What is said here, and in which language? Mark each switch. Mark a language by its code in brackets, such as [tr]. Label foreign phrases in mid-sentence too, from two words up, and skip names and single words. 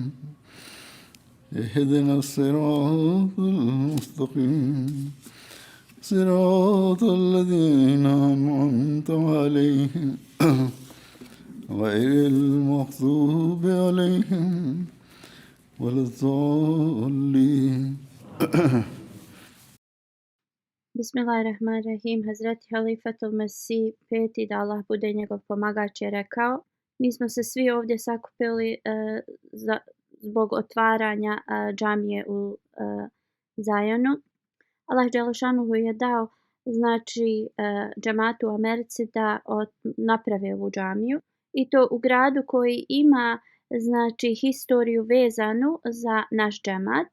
[ar] اهدنا الصراط المستقيم صراط الذين أنعمت عليهم غير المغضوب عليهم ولا الضالين. Bismillahirrahmanirrahim. [bs] Hazreti Halifatul Mesih peti, da Allah bude njegov pomagač, je rekao: mi smo se svi ovdje sakupili zbog otvaranja džamije u Zajonu. Allah dželešanuhu je dao znači džematu u Americi da naprave ovu džamiju, i to u gradu koji ima znači historiju vezanu za naš džemat.